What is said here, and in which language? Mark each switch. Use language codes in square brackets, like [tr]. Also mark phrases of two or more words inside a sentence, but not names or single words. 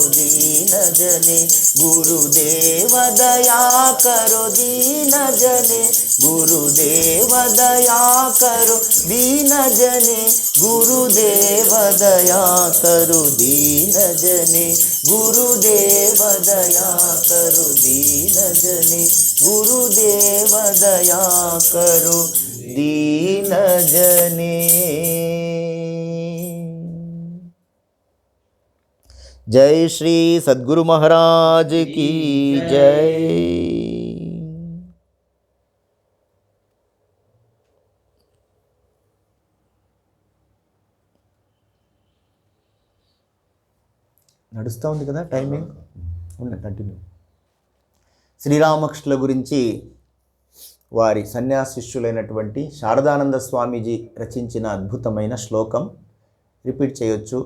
[hi] दीन जने, गुरुदेव दया करो दीन जने, गुरुदेव दया करो दीन जने, गुरुदेव दया करो दीन जने, गुरुदेव दया करो दीन जने, गुरुदेव दया करो दीन जने। जय श्री सद्गुरु महाराज की जय। [te] నడుస్తూ ఉంది కదా టైమింగ్ ఉన్న కంటిన్యూ. శ్రీరామకృష్ణుల గురించి వారి సన్యాసిష్యులైనటువంటి శారదానంద స్వామీజీ రచించిన అద్భుతమైన శ్లోకం రిపీట్ చేయొచ్చు.